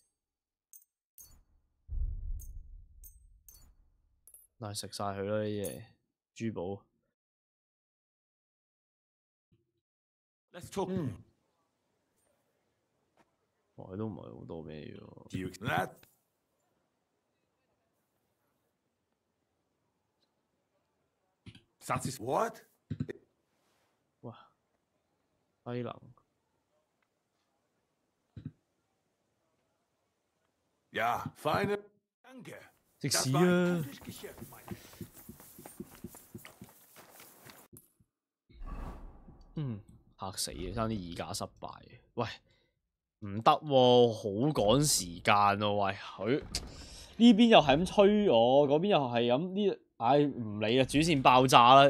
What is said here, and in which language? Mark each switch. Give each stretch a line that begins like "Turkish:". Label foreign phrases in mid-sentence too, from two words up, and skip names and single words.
Cantonese: 但係食晒佢啦呢啲嘢，珠寶。
English: Let's talk.
Cantonese: 哇，佢都唔係好多咩嘢喎。
English: Do you That... satisfied? What?
Cantonese: 哇，低能。
German: Ja, feine... Danke.
Cantonese: 食
German: Das
Cantonese: 屎
German: war ein
Cantonese: 啊！
German: gutes Geschäft, mein Herr.
Cantonese: 嚇死啊！差啲議價失敗。喂，唔得喎，好趕時間喎、喂，佢呢邊又係咁催我，嗰邊又係咁呢。唉，唔理啦，主線爆炸啦！